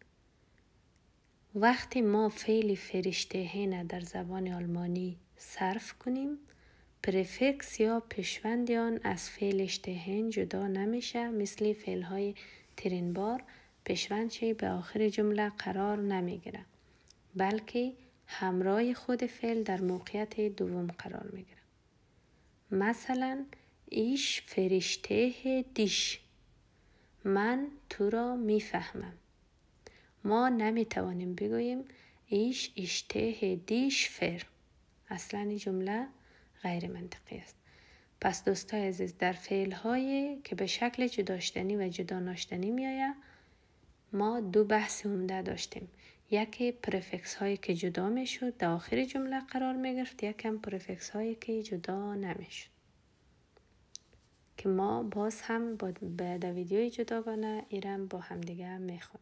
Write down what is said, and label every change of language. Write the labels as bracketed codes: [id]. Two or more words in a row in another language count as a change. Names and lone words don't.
[fa] وقتی ما فعل فرشتهن در زبان آلمانی صرف کنیم پرفکس یا پیشوند آن از فعل اشتهن جدا نمیشه. مثل فعل‌های ترنبار پیشوندش به آخر جمله قرار نمیگیره بلکه همراه خود فعل در موقعیت دوم قرار میگیره. مثلا [de] ich verstehe dich [fa] من تو را میفهمم. ما نمیتوانیم بگوییم [de] ich verstehe dich für. [fa] اصلا این جمله غیر منطقی است. پس دوستای عزیز در فعل‌هایی که به شکل جدا شدنی و جدا ناشدنی میآید ما دو بحث عمده داشتیم. یکی پرفکس هایی که جدا میشد در آخر جمله قرار میگرفت، یکم پرفکس هایی که جدا نمیشد که ما باز هم بعد ویدیوی جداگانه ایرم با هم دیگه میخونیم.